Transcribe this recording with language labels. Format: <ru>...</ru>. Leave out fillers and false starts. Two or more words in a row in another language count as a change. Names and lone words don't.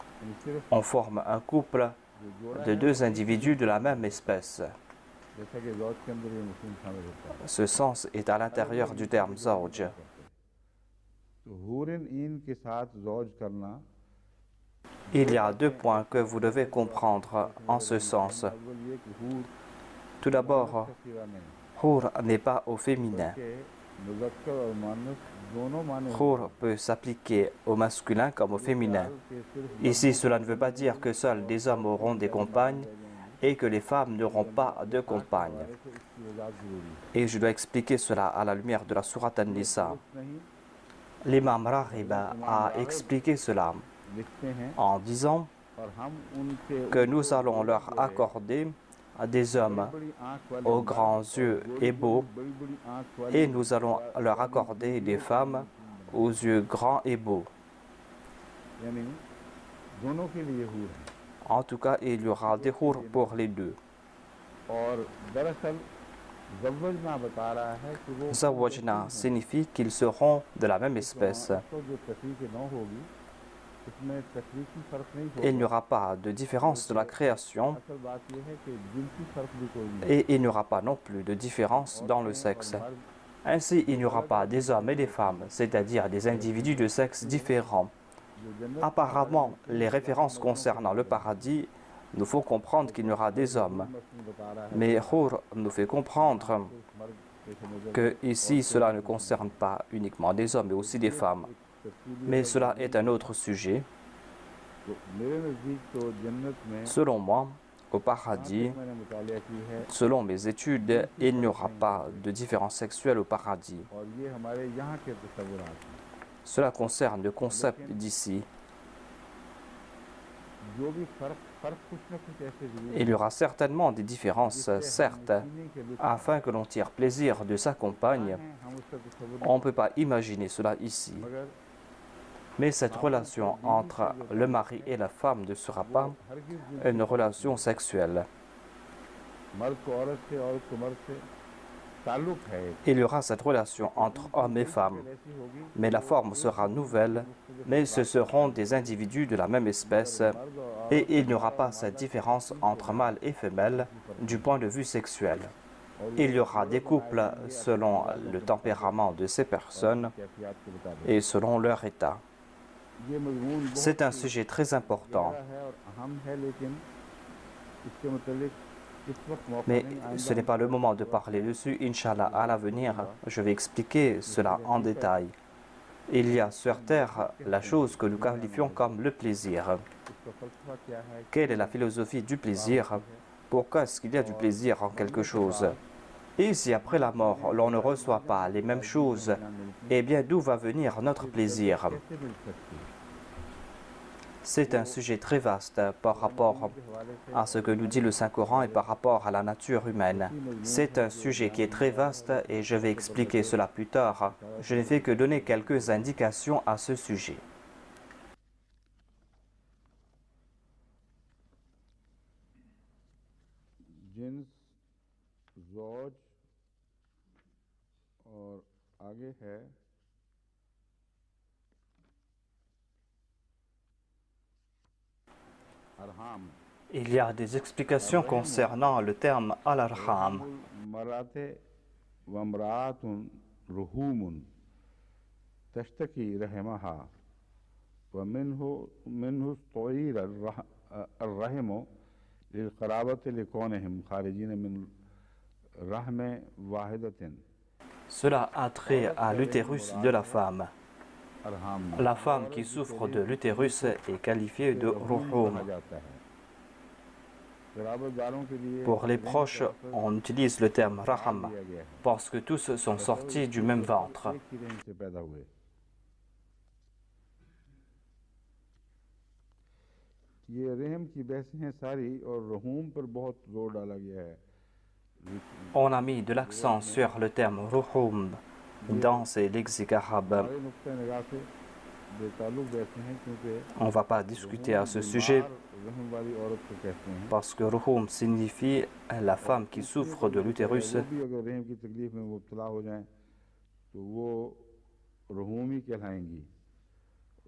<fr>On forme un couple de deux individus de la même espèce.</fr> <ur>جیسا کہ زوج کے اندر یہ مفہوم شامل ہوتا ہے.</ur> <fr>Ce sens est à l'intérieur du terme zawj.</fr> <ur>تو حورین ان کے ساتھ زوج کرنا</ur> <fr>Il y a deux points que vous devez comprendre en ce sens.</fr> <ur>اول یہ کہ حور</ur> <fr>Tout d'abord,</fr> <ur>کا صیغہ نہیں</ur> <fr>Hur n'est pas au féminin.</fr> <ur>بلکہ مذکر اور مؤنث دونوں معنی</ur> <fr>Hur peut s'appliquer au masculin comme au féminin.</fr> <ur>کے صرف</ur> <fr>Ici, cela ne veut pas dire que seuls des hommes auront des compagnes et que les femmes n'auront pas de compagnes.</fr> <ur>تو اس کی وضاحت ضروری ہے.</ur> <fr>Et je dois expliquer cela à la lumière de la Sourate An-Nisa.</fr> <ur>नहीं</ur> <fr>L'imam Raghib a expliqué cela</fr> <ur>لکھتے ہیں</ur> <fr>en disant</fr> <ur>اور ہم ان کے</ur> <fr>que nous allons leur accorder à des hommes</fr> <ur>بڑی آنکھ والے</ur> <fr>aux grands yeux et beaux,</fr> <ur>بڑی بڑی آنکھ والے</ur> <fr>et nous allons leur accorder des femmes aux yeux grands et beaux.</fr> <ur>یعنی دونوں کے لیے حور ہے.</ur> <fr>En tout cas, il y aura des hur pour les deux.</fr> <ur>اور دراصل زوجنا بتا رہا ہے کہ وہ</ur> <fr>Zawajna signifie qu'ils seront de la même espèce.</fr> <ur>تو جو تفریق نو ہوگی اس میں تفریقی فرق نہیں</ur> <fr>Il n'y</fr> <ur>होगा।</ur> <fr>aura pas de différence de la création</fr> <ur>اصل بات یہ ہے کہ جنسی فرق بھی کوئی نہیں</ur> <fr>et il n'y aura pas non plus de différence dans le sexe. Ainsi, il n'y aura pas des hommes et des femmes, c'est-à-dire des individus de sexe différents. Apparemment, les références concernant le paradis nous font comprendre qu'il y aura des hommes. Mais Hur nous fait comprendre que ici, cela ne concerne pas uniquement des hommes, mais aussi des femmes. Mais cela est un autre sujet.</fr> <ur>میرے نزدیک تو جنت میں</ur> <fr>Selon moi, au paradis,</fr> <ur>میں نے مطالعہ کی ہے</ur> <fr>selon mes études, il n'y aura pas de différence sexuelle au paradis.</fr> <ur>اور یہ ہمارے یہاں کے تصورات ہیں.</ur> <fr>Cela concerne le concept d'ici.</fr> <ur>جو بھی فرق کچھ نہ کچھ ایسے ضرور</ur> <fr>Il y aura certainement des différences, certes,</fr> <ur>جینے کے لیے</ur> <fr>afin que l'on tire plaisir de sa compagne.</fr> <ur>ہم اس کا تصور</ur> <fr>On ne peut pas imaginer cela ici.</fr> <ur>मगर</ur> <fr>Mais cette relation entre le mari et la femme ne sera pas</fr> <ur>हरगिज़</ur> <fr>une relation sexuelle.</fr> <ur>مرد کو عورت سے عورت کو مرد سے تعلق ہے ایک.</ur> <fr>Il y aura cette relation entre hommes et femmes,</fr> <ur>ایسی ہوگی</ur> <fr>mais la forme sera nouvelle, mais ce seront des individus de la même espèce et il n'y aura pas cette différence entre mâle et femelle du point de vue sexuel. Il y aura des couples selon le tempérament de ces personnes</fr> <ur>کیفیت کے مطابق</ur> <fr>et selon leur état.</fr> <ur>یہ مضمون بہت</ur> <fr>C'est un sujet très important,</fr> <ur>گہرا ہے اور اہم ہے لیکن اس کے متعلق اس وقت موقع</ur> <fr>mais</fr> <ur>नहीं</ur> <fr>ce n'est pas le moment de parler dessus. Inch'Allah, à l'avenir, je vais expliquer cela en détail. Il y a sur terre la chose que nous qualifions comme le plaisir.</fr> <ur>اس کا فلسفہ کیا ہے</ur> <fr>Quelle est la philosophie du plaisir? Pourquoi est-ce qu'il y a du plaisir en quelque chose? Et si après la mort, l'on ne reçoit pas les mêmes choses, eh bien d'où va venir notre plaisir?</fr> <ur>کیسے مل سکتی ہے</ur> <fr>C'est un sujet très vaste par rapport à ce que nous dit le Saint-Coran et par rapport à la nature humaine. C'est un sujet qui est très vaste et je vais expliquer cela plus tard. Je n'ai fait que donner quelques indications à ce sujet.</fr> <ur>جنس زوج اور آگے ہے ارحام</ur> <fr>Il y a des explications concernant le terme al-arham.</fr> <ar>مرأة وامرأة رحوم تشتكي رحمها ومنه منه استعير الرحم للقرابة لكونهم خارجين من رحم واحدة</ar> <fr>Cela a trait à l'utérus de la femme.</fr> <ur>अरहाम</ur> <fr>La femme qui souffre de l'utérus est qualifiée de ruhum.</fr> <ur>جاتا ہے قرابت داروں کے لیے</ur> <fr>Pour les proches, on utilise le terme raham</fr> <ur>دیا گیا ہے</ur> <fr>parce que tous sont sortis du même ventre.</fr> <ur>ایک ہی رحم سے پیدا ہوئے یہ رحم کی بحثیں ہیں ساری اور رحوم پر بہت زور ڈالا گیا ہے</ur> <fr>On a mis de l'accent sur le terme ruhum dans ces lexiques arabes.</fr> <ur>ہمارے نقطہ نگاہ سے بے تعلق بحثیں ہیں کیونکہ</ur> <fr>On ne va pas discuter à ce sujet</fr> <ur>رحم والی عورت کو کہتے ہیں</ur> <fr>parce que ruhum signifie la femme qui souffre de l'utérus.</fr> <ur>وہ بھی اگر رحم کی تکلیف میں مبتلا ہو جائیں تو وہ رحوم ہی کہلائیں گی</ur>